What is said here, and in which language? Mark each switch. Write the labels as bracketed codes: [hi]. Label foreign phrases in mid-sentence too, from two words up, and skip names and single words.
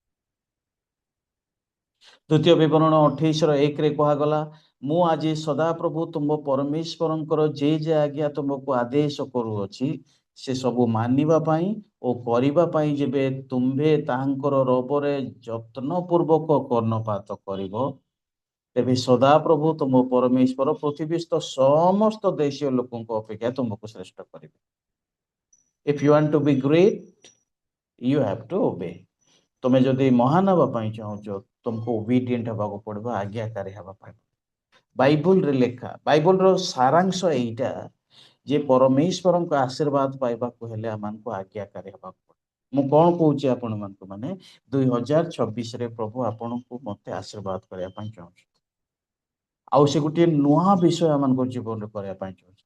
[or] ଦ୍ୱିତୀୟ ବିବରଣ 28:1ରେ କୁହାଗଲା, ମୁଁ ଆଜି ସଦାପ୍ରଭୁ ତୁମ ପରମେଶ୍ୱରଙ୍କର ଯେ ଆଜ୍ଞା ତୁମକୁ ଆଦେଶ କରୁଅଛି ସେ ସବୁ ମାନିବା ପାଇଁ ଓ କରିବା ପାଇଁ ଯେବେ ତୁମ୍ଭେ ତାହାଙ୍କର ରବରେ ଯତ୍ନପୂର୍ବକ କର୍ଣ୍ଣପାତ କରିବ, ତେବେ ସଦାପ୍ରଭୁ ତୁମ ପରମେଶ୍ୱର ପୃଥିବୀସ୍ଥ ସମସ୍ତ ଦେଶୀୟ ଲୋକଙ୍କ ଅପେକ୍ଷା ତୁମକୁ ଶ୍ରେଷ୍ଠ କରିବେ। [en] If you want to be great, you have to obey. [or] ତୁମେ ଯଦି ମହାନ ହେବା ପାଇଁ ଚାହୁଁଛ, ତୁମକୁ ଓବିଡିଏଣ୍ଟ ହେବାକୁ ପଡିବ, ଆଜ୍ଞାକାରୀ ହେବା ପାଇଁ। ବାଇବଲରେ ଲେଖା, ବାଇବଲର ସାରାଂଶ ଏଇଟା ଯେ ପରମେଶ୍ୱରଙ୍କ ଆଶୀର୍ବାଦ ପାଇବାକୁ ହେଲେ ଆମମାନଙ୍କୁ ଆଜ୍ଞାକାରୀ ହେବାକୁ ପଡିବ। ମୁଁ କଣ କହୁଛି ଆପଣମାନଙ୍କୁ, ମାନେ 2026ରେ ପ୍ରଭୁ ଆପଣଙ୍କୁ ମତେ ଆଶୀର୍ବାଦ କରିବା ପାଇଁ ଚାହୁଁଛନ୍ତି, ଆଉ ସେ ଗୋଟିଏ ନୂଆ ବିଷୟ ଆମମାନଙ୍କ ଜୀବନରେ କରିବା ପାଇଁ ଚାହୁଁଛନ୍ତି।